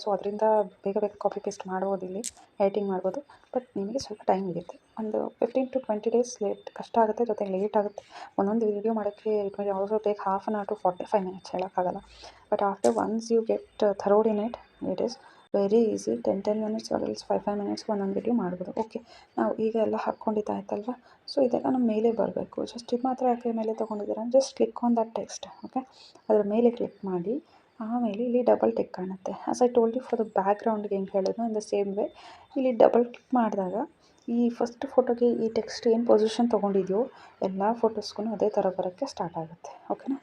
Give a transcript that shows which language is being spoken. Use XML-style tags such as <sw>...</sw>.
<kn>So ಅದರಿಂದ ಬೇಗ ಬೇಗ ಕಾಪಿ ಪೇಸ್ಟ್ ಮಾಡ್ಬೋದು, ಇಲ್ಲಿ ಎಡಿಟಿಂಗ್ ಮಾಡ್ಬೋದು. ಬಟ್ ನಿಮಗೆ ಸ್ವಲ್ಪ ಟೈಮ್ ಹಿಡಿಯುತ್ತೆ. ಒಂದು 15 to 20 ಡೇಸ್ ಕಷ್ಟ ಆಗುತ್ತೆ, ಜೊತೆಗೆ ಲೇಟ್ ಆಗುತ್ತೆ. ಒಂದೊಂದು ವೀಡಿಯೋ ಮಾಡೋಕ್ಕೆ</kn> <en>it will also take ½ an hour to 45 minutes,</en> <kn>ಹೇಳೋಕ್ಕಾಗಲ್ಲ.</kn> <en>But after once you get thorough in it is very easy. 10 minutes or else 5 minutes</en> <kn>ಒಂದೊಂದು ವೀಡಿಯೋ ಮಾಡ್ಬೋದು. ಓಕೆ, ನಾವು ಈಗ ಎಲ್ಲ ಹಾಕ್ಕೊಂಡಿದ್ದಾಯ್ತಲ್ವ. ಸೊ ಇದೆಲ್ಲ ನಮ್ಮ ಮೇಲೆ ಬರಬೇಕು. ಜಸ್ಟ್ ಇದು ಮಾತ್ರ ಯಾಕೆ ಮೇಲೆ ತೊಗೊಂಡಿದ್ದೀರಾ,</kn> <en>Just click on that text.</en> <kn>Okay, ಅದರ ಮೇಲೆ ಕ್ಲಿಕ್ ಮಾಡಿ ಆಮೇಲೆ ಇಲ್ಲಿ ಡಬಲ್ ಟಿಕ್ ಕಾಣುತ್ತೆ.</kn> <en>as I told you</en> <kn>for the ಬ್ಯಾಕ್ಗ್ರೌಂಡ್ಗೆ ಹೆಂಗೆ ಹೇಳಿದ್ನೋ</kn> <en>in the same way</en> <kn>ಇಲ್ಲಿ ಡಬಲ್ ಕ್ಲಿಕ್ ಮಾಡಿದಾಗ ಈ ಫಸ್ಟ್ ಫೋಟೋಗೆ ಈ ಟೆಕ್ಸ್ಟ್ ಏನು ಪೊಸಿಷನ್ ತೊಗೊಂಡಿದೆಯೋ ಎಲ್ಲ ಫೋಟೋಸ್ಗೂ ಅದೇ ಥರ ಬರೋಕ್ಕೆ ಸ್ಟಾರ್ಟ್ ಆಗುತ್ತೆ. ಓಕೆನಾ.</kn>